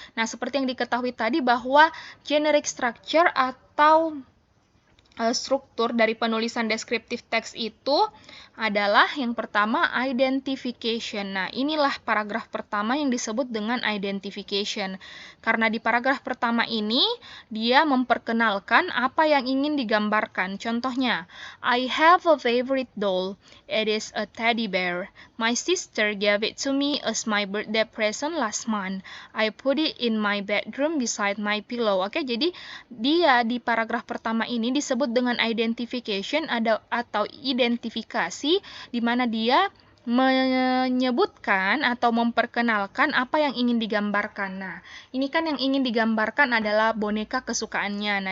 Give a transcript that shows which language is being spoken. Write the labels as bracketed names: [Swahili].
[Indonesian] Nah, seperti yang diketahui tadi bahwa generic structure atau struktur dari penulisan descriptive text itu adalah yang pertama identification. Nah, inilah paragraf pertama yang disebut dengan identification. Karena di paragraf pertama ini dia memperkenalkan apa yang ingin digambarkan. [English] Contohnya, I have a favorite doll. It is a teddy bear. My sister gave it to me as my birthday present last month. I put it in my bedroom beside my pillow. [Indonesian] Oke, jadi dia di paragraf pertama ini disebut dengan identification atau identifikasi, di mana dia menyebutkan atau memperkenalkan apa yang ingin digambarkan. Nah, ini kan yang ingin digambarkan adalah boneka kesukaannya.